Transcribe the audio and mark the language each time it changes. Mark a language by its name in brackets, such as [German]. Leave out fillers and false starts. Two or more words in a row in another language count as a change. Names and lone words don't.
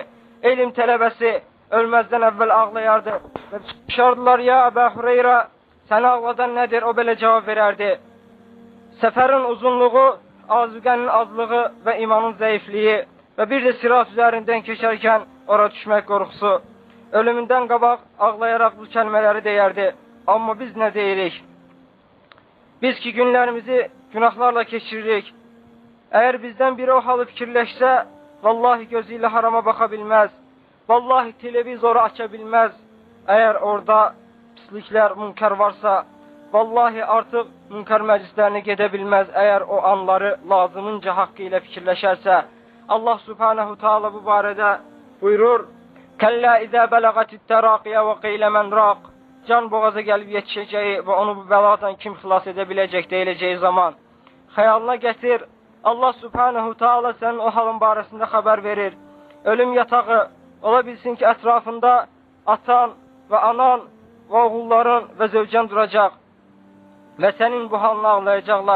[Turkish] İlim talebesi ölmezden evvel ağlayardı. Ve dışarıdılar: ya Abu Hureyre, sen ağladan nedir? O böyle cevap vererdi: seferin uzunluğu, azügenin azlığı ve imanın zayıflığı ve bir de sirat üzerinden geçerken oraya düşmek korkusu. [Azerbaijani] ölümündən qabaq ağlayaraq bu kəlmələri deyərdi. Amma biz nə deyirik? Biz ki günlərimizi günahlarla keçiririk. Əgər bizdən biri o halı fikirləşsə, vallahi gözü ilə harama baxa bilməz. Vallahi televizoru aça bilməz. Əgər orada pisliklər, münkər varsa, vallahi artıq münkər məclislərinə gedə bilməz. Əgər o anları lazımınca haqqı ilə fikirləşərsə, Allah [Arabic] سبحانه وتعالى [Azerbaijani] bu barədə buyurur: [Arabic] كلا إذا بلغت التراقي وقيل من راق. [Azerbaijani] Can boğaza gəlib yetişəcəyi və onu bu bəladan kim xilas edə biləcək deyiləcəyi zaman. Xəyalına gətir, Allah [Arabic] سبحانه وتعالى [Azerbaijani] sənin o halın barəsində xəbər verir. Ölüm yatağı ola bilsin ki, ətrafında atan və anan və oğulların və zövcən duracaq və sənin bu halını ağlayacaqlar.